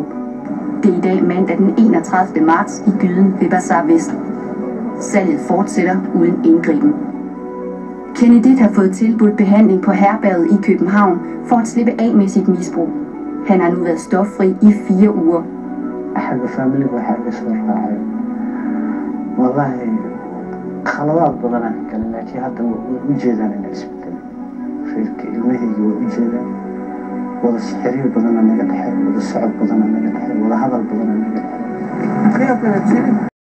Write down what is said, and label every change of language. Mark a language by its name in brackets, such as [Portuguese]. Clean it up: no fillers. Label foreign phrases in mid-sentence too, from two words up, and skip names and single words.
[Danish] Det er i dag mandag den 31. marts i Gyden ved Bazar Vest. Salget fortsætter uden indgriben. Kennedy har fået tilbudt behandling på herberget i København for at slippe af med sit misbrug. Han har nu været stoffri i 4 uger. [Somali] xagga familiga waxaa iga soo raacay wallahi khaladaad badan aan galay laakiin hadda way u jeedaan inay isbedelaan reerka ilmahayga way u jeedaan wada xiriir badan aa naga dhexeeya wada socod badan aa naga dhexeeya wada hadal badan aa naga dhexeeya